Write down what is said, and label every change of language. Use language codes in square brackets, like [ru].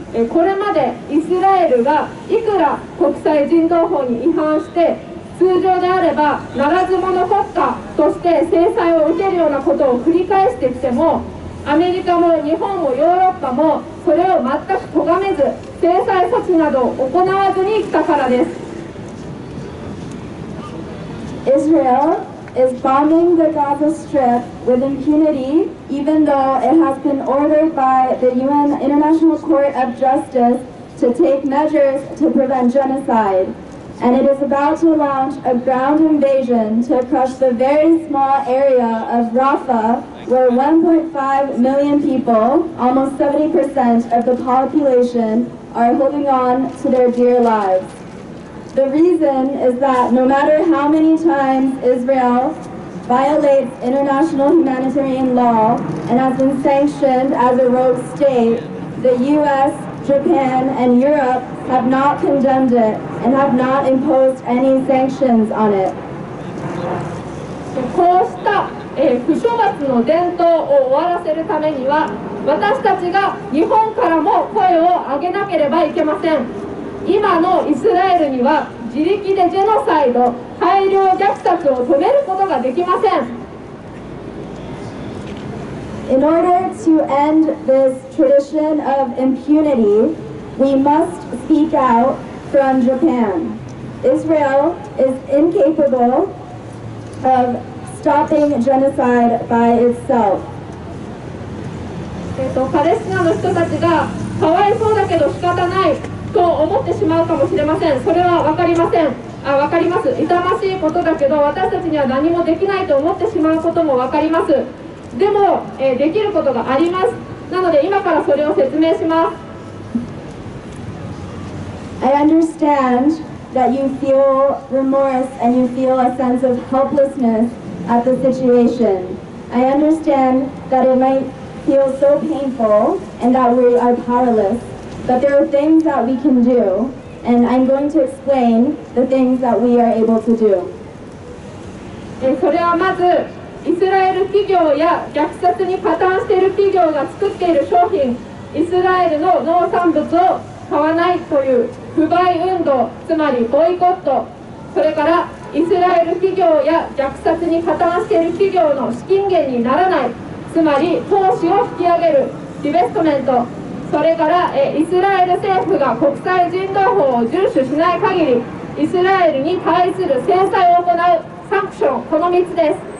[ja] これまでイスラエルがいくら国際人道法に違反して通常であればならず者国家として制裁を受けるようなことを繰り返してきても、アメリカも日本もヨーロッパもそれを全く咎めず制裁措置などを行わずに来たからです。 [en] Israel is bombing the Gaza Strip with impunity, even though it has been ordered by the UN International Court of Justice to take measures to prevent genocide. And it is about to launch a ground invasion to crush the very small area of Rafah, where 1.5 million people, almost 70% of the population, are holding on to their dear lives. The reason is that no matter how many times Israel violates international humanitarian law and has been sanctioned as a rogue state, the US, Japan, and Europe have not condemned it and have not imposed any sanctions on it. [ja] こうした不処罰の伝統を終わらせるためには、私たちが日本からも声を上げなければいけません。今のイスラエルには自力でジェノサイド、大量虐殺を止めることができません。 [en] In order to end this tradition of impunity, we must speak out from Japan. Israel is incapable of stopping genocide by itself. [ja] パレスチナの人たちがかわいそうだけど仕方ないと思ってしまうかもしれません。それは分かりません。分かります。痛ましいことだけど私たちには何もできないと思ってしまうことも分かります。でも、できることがあります。なので今からそれを説明します。 [en] I understand that you feel remorse and you feel a sense of helplessness at the situation. I understand that it might feel so painful and that we are powerless, but there are things that we can do, and I'm going to explain the things that we are able to do. [ja] それはまずイスラエル企業や虐殺に加担している企業が作っている商品、イスラエルの農産物を買わないという不買運動、つまりボイコット、それからイスラエル企業や虐殺に加担している企業の資金源にならない、つまり投資を引き上げるディベストメント、それからイスラエル政府が国際人道法を遵守しない限りイスラエルに対する制裁を行うサンクション、この3つです。